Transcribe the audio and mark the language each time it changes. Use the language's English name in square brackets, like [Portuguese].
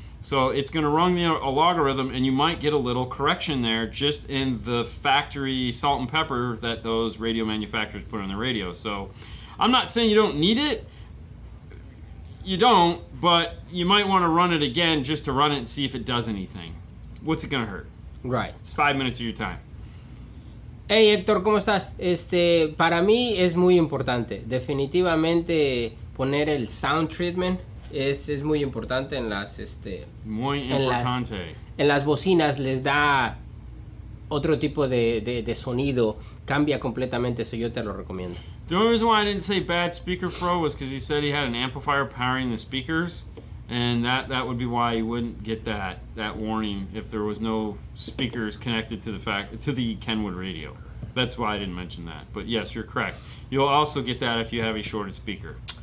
[English] So it's going to run a logarithm, and you might get a little correction there just in the factory salt and pepper that those radio manufacturers put on their radio. So I'm not saying you don't need it. You don't, but you might want to run it again just to run it and see if it does anything. What's it going to hurt? Right. It's 5 minutes of your time. [Spanish] Hey Héctor, ¿cómo estás? Para mí es muy importante. Definitivamente poner el sound treatment es muy importante en las muy importante. En las bocinas les da otro tipo de sonido, cambia completamente, eso yo te lo recomiendo. [English] The only reason why I didn't say bad speaker flow was because he said he had an amplifier powering the speakers, and that would be why you wouldn't get that warning if there was no speakers connected to the Kenwood radio. That's why I didn't mention that. But yes, you're correct. You'll also get that if you have a shorted speaker.